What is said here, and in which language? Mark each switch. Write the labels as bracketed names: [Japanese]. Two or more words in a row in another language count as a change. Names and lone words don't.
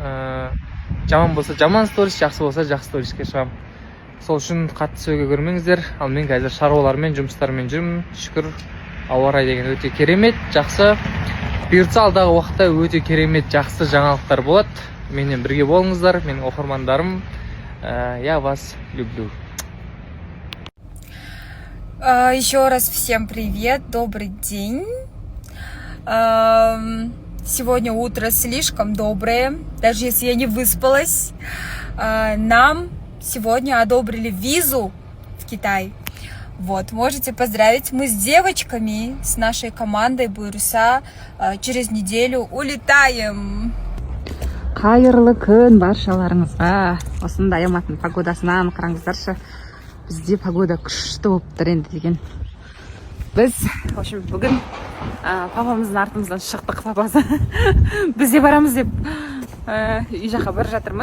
[Kazakh] Жаман болса жаман сторис, жақсы болса жақсы сториске шығамын. Сол үшін қатты сөйге көрмеңіздер. Ал мен қазір шаруалармен, жұмыстармен жүрмін. Шүкір, ауа райы деген өте керемет, жақсы. Бұйыртса алдағы уақытта өте керемет, жақсы жаңалықтар болады. Менен бірге болыңыздар, менің оқырмандарым. [Russian] Я вас люблю. Еще раз всем привет, добрый день. Сегодня утро слишком доброе, даже если я не выспалась. Нам сегодня одобрили визу в Китай. Вот, можете поздравить. Мы с девочками, с нашей командой Буйруса через неделю улетаем. [Kazakh] Қайырлы күн баршаларыңызға. Осындай Алматының погодасынан қараңыздаршы. Бізде погода күшті болып тұр енді деген. Біз, [Russian] в общем, [Kazakh] бүгін папамыздың артымыздан шықтық, папасы. Біз де барамыз деп үй жаққа бара жатырмыз.